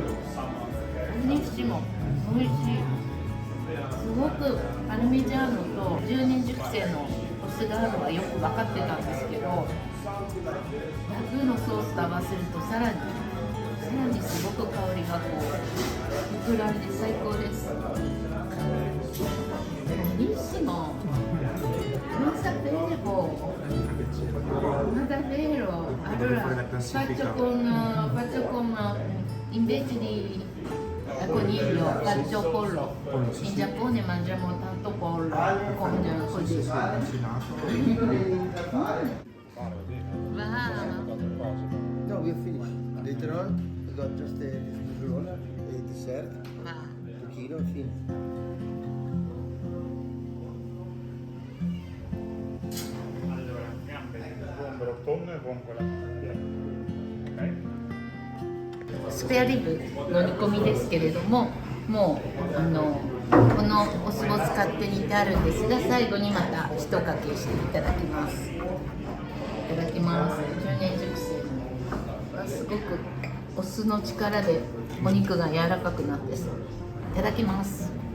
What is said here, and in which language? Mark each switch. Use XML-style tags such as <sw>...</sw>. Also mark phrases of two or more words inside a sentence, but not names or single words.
<ja>何しも美味しい。すごくパルミジャーノと10年熟成のお酢があるのはよく分かってたんですけど、ラグーのソースと合わせるとさらにすごく香りがこう膨らんで最高です。Buonissimo.</ja> <it>Non sapevo. Ma davvero? Allora faccio con invece di coniglio, faccio pollo. In Giappone mangiamo tanto pollo con così. Wow.</it> <en>No, we are finished. Later on, we got just a roll, a dessert, Wow. zucchino, and finished.</en> <it>Allora, gambe, con tonno e con quella ok?</it> <ja>スペアリブの煮込みですけれども、もうこのお酢を使って煮てあるんですが、最後にまた一かけしていただきます。いただきます。10年熟成のすごくお酢の力でお肉が柔らかくなっていただきます。</ja>